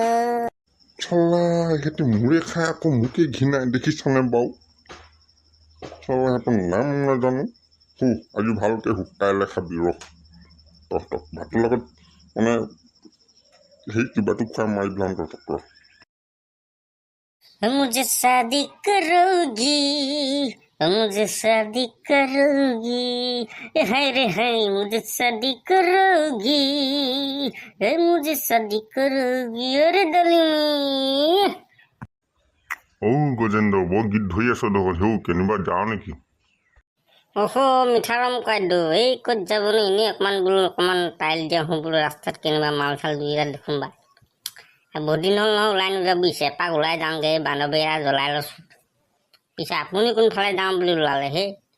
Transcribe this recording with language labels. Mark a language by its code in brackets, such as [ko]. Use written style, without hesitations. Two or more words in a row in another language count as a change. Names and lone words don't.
[as] চালা সিহঁতে মোৰে খাই আকৌ মোকে ঘিনাই, দেখিছনে বাৰু? চালা সিহঁতৰ নাম নাজানো। আজি ভালকে কাইলৈ খাবি ৰহ। তহঁতক ভাতৰ লগত সেই কিবাটো খুৱাই মাৰি দিলাম তহঁতক ৰহ। [hi] मुझे शादी करोगी मुझे शादी करोगी हाय रे हाय मुझे शादी करोगी मुझे शादी करोगी अरे दलिमी [as] গজেন্দ্ৰ বৰ গীত ধৰি আছ দেখোন হেও কেনিবা যাওঁ নেকি অহো মিঠাৰাম কাইদেউ এই ক'ত যাবনো এনেই অকণমান বোলো অকণমান টাইল দিয়া আহোঁ বোলো ৰাস্তাত কেনিবা মাল চাল দুইটা দেখোন বা বহুত দিন হ'ল নহয় ওলাই নোযোৱা বুজিছে এপাক ওলাই যাওঁগৈ বান্ধৱীয়া জ্বলাই লৈছোঁ পিছে আপুনি কোনফালে যাওঁ বুলি ওলালে হে